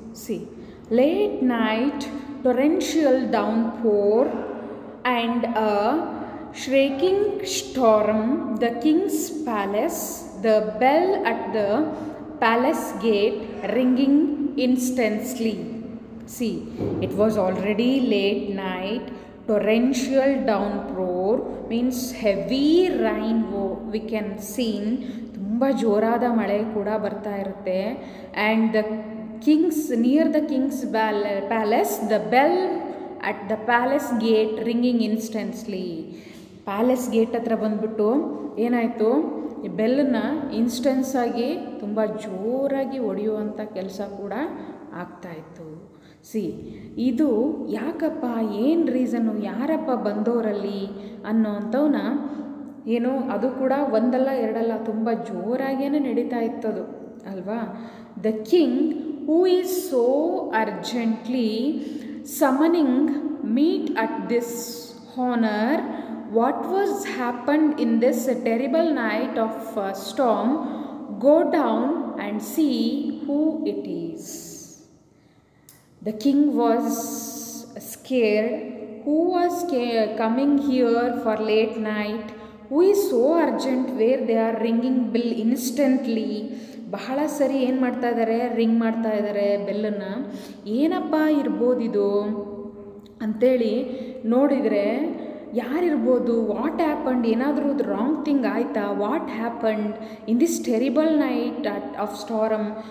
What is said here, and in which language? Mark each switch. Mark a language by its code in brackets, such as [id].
[en] See, late night torrential downpour and a shrieking storm, the king's palace, the bell at the palace gate ringing instantly. See, it was already late night. Torrential downpour means heavy rain. We can see [kn] ತುಂಬ ಜೋರಾದ ಮಳೆ ಕೂಡ ಬರ್ತಾ ಇರುತ್ತೆ. [en] And near the king's palace, the bell at the palace gate ringing instantly. [kn] Palace gate ಹತ್ರ ಬಂದ್ಬಿಟ್ಟು ಏನಾಯಿತು, ಈ ಬೆಲ್ಲನ್ನ ಇನ್ಸ್ಟೆನ್ಸ್ ಆಗಿ ತುಂಬ ಜೋರಾಗಿ ಹೊಡೆಯುವಂಥ ಕೆಲಸ ಕೂಡ ಆಗ್ತಾಯಿತ್ತು. ಸಿ, ಇದು ಯಾಕಪ್ಪ, ಏನು ರೀಸನ್ನು, ಯಾರಪ್ಪ ಬಂದವರಲ್ಲಿ ಅನ್ನೋವಂಥವನ್ನ ಏನು, ಅದು ಕೂಡ ಒಂದಲ್ಲ ಎರಡಲ್ಲ ತುಂಬ ಜೋರಾಗೇ ನಡೀತಾ ಇತ್ತದು ಅಲ್ವಾ. [en] The king who is so urgently summoning meet at this honour. What was happened in this terrible night of storm? Go down and see who it is. The king was scared. Who was coming here for late night? Who is so urgent where they are ringing bell instantly? [kn] ಬಹಳ ಸರಿ ಏನು ಮಾಡ್ತಾ ಇದ್ದಾರೆ, ring ಮಾಡ್ತಾ ಇದ್ದಾರೆ ಬೆಲ್ಲನ್ನು. ಏನಪ್ಪ ಇರ್ಬೋದಿದು ಅಂಥೇಳಿ ನೋಡಿದರೆ ಯಾರಿರ್ಬೋದು, [en] What happened, ಏನಾದರೂ wrong thing ಆಯಿತಾ, what happened in this terrible night of storm.